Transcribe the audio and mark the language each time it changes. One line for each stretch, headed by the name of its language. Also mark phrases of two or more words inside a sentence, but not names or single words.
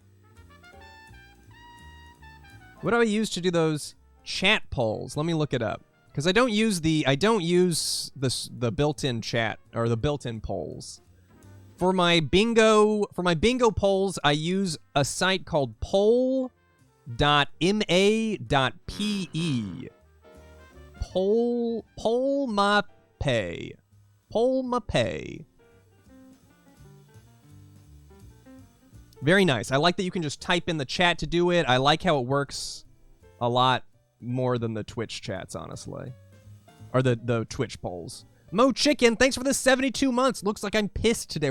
English: What do I use to do those chat polls? Let me look it up. Because I don't use the built-in chat or the built-in polls. For my bingo polls, I use a site called poll.ma.pe. Poll.ma.pe. Poll.ma.pe. Very nice. I like that you can just type in the chat to do it. I like how it works a lot more than the Twitch chats, honestly. Or the Twitch polls. Mo Chicken, thanks for the 72 months. Looks like I'm pissed today.